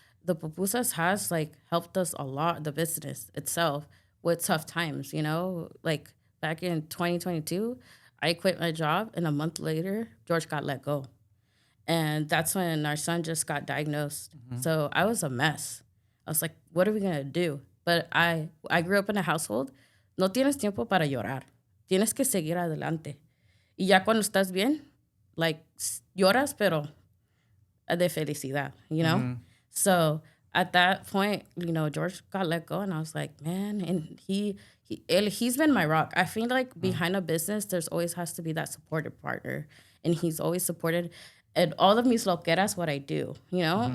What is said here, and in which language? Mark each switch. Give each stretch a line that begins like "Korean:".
English: The pupusas has, like, helped us a lot, the business itself, with tough times, you know? Like, back in 2022, I quit my job, and a month later, George got let go. And that's when our son just got diagnosed. So I was a mess. I was like, what are we going to do? But I grew up in a household,
Spanish: no tienes tiempo para llorar. Tienes que seguir adelante. Y ya cuando estás bien, like, lloras, pero... de felicidad,
English: you know? So at that point, you know, George got let go, and I was like, man, and he's been my rock. I feel like behind a business, there's always has to be that supportive partner, and he's always supported and all of
Spanish: mis loqueras,
English: what I do, you know?